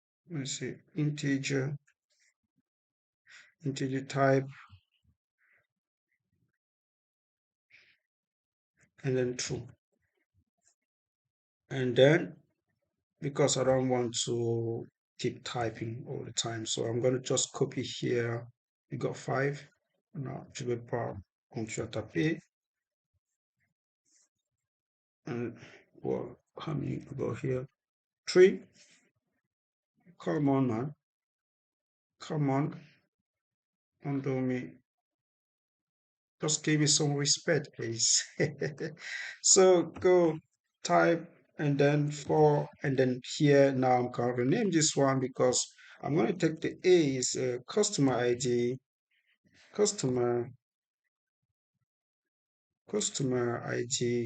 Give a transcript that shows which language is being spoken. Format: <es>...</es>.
<en>Let's see integer type, and then true. And then because I don't want to keep typing all the time, so I'm going to just copy here. We got five.</en> <fr>Now je vais pas continuer à taper.</fr> <en>And well, how many go here? Three. Come on, man. Come on. Don't do me. Just give me some respect, please. So go type and then four, and then here now I'm going to rename this one because I'm going to take the A is customer ID, customer customer ID.</en>